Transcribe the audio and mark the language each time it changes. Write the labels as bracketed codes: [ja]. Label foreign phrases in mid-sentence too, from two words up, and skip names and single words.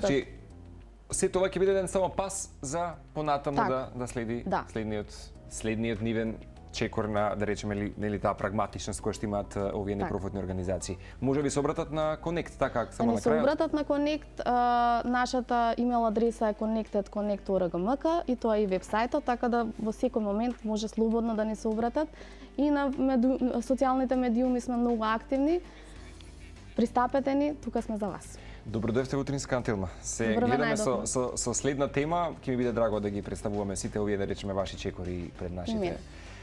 [mk] Значи, се тоа ќе биде еден само пас за понатаму да следи следниот нивен чекор на, да речеме, нели таа прагматичност која што имаат овие непрофитни организации. Може би се обратат на Connect, така само на крајот? Се обратат на Connect, нашата имейл адреса е connect@connect.org и тоа е и вебсајтот, така да во секој момент може слободно да ни се обратат. И на социјалните медиуми сме многу активни. Пристапете ни, тука сме за вас. Добро дојавте во Утринска антилма. Се гледаме со следна тема, ќе ми биде драго да ги представуваме сите овие, да речеме, ваши чекори пред нашите гледачи.